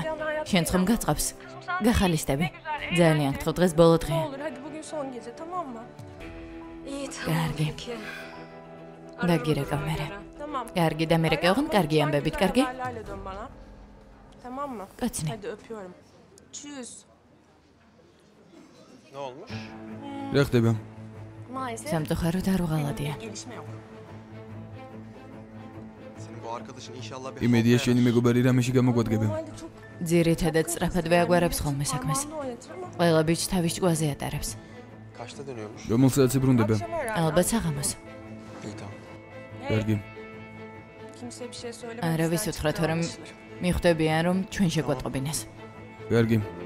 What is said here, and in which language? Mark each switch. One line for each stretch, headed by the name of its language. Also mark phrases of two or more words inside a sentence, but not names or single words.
Georgian: შენ ხომ გაწყობს? გახალისდები. ძალიან გთხოვ, დღეს ბოლო დღეა. კარგი. დაგირეკავ მერე. კარგი და მერე გეღონ, კარგი ამბებით, კარგი? კაცნი.
Turkish: Ne olmuş?
Georgian: რა ხდება? სამწუხაროდ არ უღალატია.
Turkish: Senin bu arkadaşın inşallah bir
Georgian: იმედია შენი მეგობარი რამეში გამოგვადგება. ძირითადად სწრაფად ვეაგვარებს ხოლმე საქმეს. ყველა ბიჭს თავის ჭკუაზე ატარებს.
Turkish: kaçta dönüyormuş?
Georgian: რომელ საათს ბრუნდება? ალბათ საღამოს.
Turkish: İyi tamam.
Georgian: კარგი. არავის უთხრათ, რომ მიხვდებიან, რომ ჩვენ შეგვატყობინეს. კარგი.